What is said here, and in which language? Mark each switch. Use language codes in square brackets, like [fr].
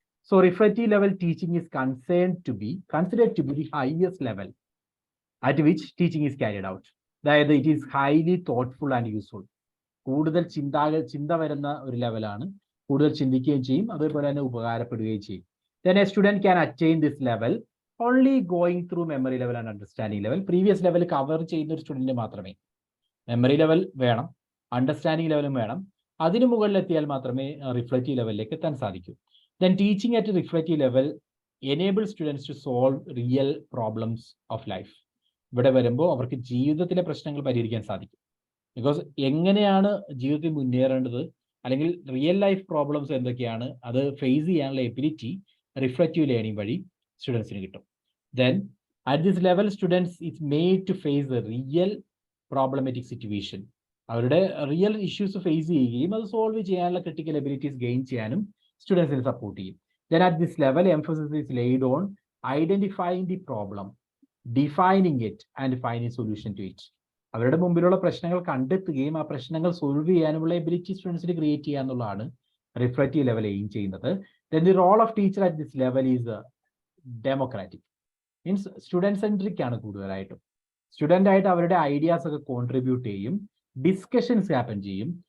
[en] So reflective level teaching is considered to be the highest level at which teaching is carried out. [ml] അതായത് [en] It is highly thoughtful and useful. [ml] കൂടുതൽ ചിന്ത വരുന്ന ഒരു ലെവലാണ്. കൂടുതൽ ചിന്തിക്കുകയും ചെയ്യും, അതേപോലെ തന്നെ ഉപകാരപ്പെടുകയും ചെയ്യും. [en] Then a student can attain this level only going through memory level and understanding level. [ml] Previous level cover ചെയ്യുന്ന ഒരു സ്റ്റുഡൻറ്റ് മാത്രമേ മെമ്മറി ലെവൽ വേണം, അണ്ടർസ്റ്റാൻഡിംഗ് ലെവലും വേണം. അതിന് മുകളിലെത്തിയാൽ മാത്രമേ റിഫ്ലക്റ്റീവ് ലെവലിലേക്ക് എത്താൻ സാധിക്കൂ. [en] Then teaching at reflective level enables students to solve real problems of life. [ml] ഇവിടെ വരുമ്പോൾ അവർക്ക് ജീവിതത്തിലെ പ്രശ്നങ്ങൾ പരിഹരിക്കാൻ സാധിക്കും. ബിക്കോസ് എങ്ങനെയാണ് ജീവിതത്തിൽ മുന്നേറേണ്ടത്, അല്ലെങ്കിൽ റിയൽ ലൈഫ് പ്രോബ്ലംസ് എന്തൊക്കെയാണ്, അത് ഫേസ് ചെയ്യാനുള്ള എബിലിറ്റി റിഫ്ലക്റ്റീവ് ലേണിംഗ് വഴി സ്റ്റുഡൻസിന് കിട്ടും. [en] Then at this level students its made to face the real problematic situation. [ml] അവരുടെ റിയൽ ഇഷ്യൂസ് ഫേസ് ചെയ്യുകയും അത് സോൾവ് ചെയ്യാനുള്ള ക്രിട്ടിക്കൽ എബിലിറ്റീസ് ഗെയിൻ ചെയ്യാനും സ്റ്റുഡൻസിനെ സപ്പോർട്ട് ചെയ്യും. [en] Then at this level emphasis is laid on identifying the problem, defining it and finding solution to it. [ml] അവരുടെ മുമ്പിലുള്ള പ്രശ്നങ്ങൾ കണ്ടെത്തുകയും ആ പ്രശ്നങ്ങൾ സോൾവ് ചെയ്യാനുമുള്ള എബിലിറ്റി സ്റ്റുഡൻസിന് ക്രിയേറ്റ് ചെയ്യുക എന്നുള്ളതാണ് റിഫ്ലക്റ്റീവ് ലെവൽ എയിം ചെയ്യുന്നത്. [en] Then the role of teacher at this level is democratic. [ml] Means student centric ആണ് കൂടുതലായിട്ടും. സ്റ്റുഡൻ്റ് ആയിട്ട് അവരുടെ ഐഡിയാസ് ഒക്കെ കോൺട്രിബ്യൂട്ട് ചെയ്യും, ഡിസ്കഷൻസ് ഹാപ്പൻ ചെയ്യും.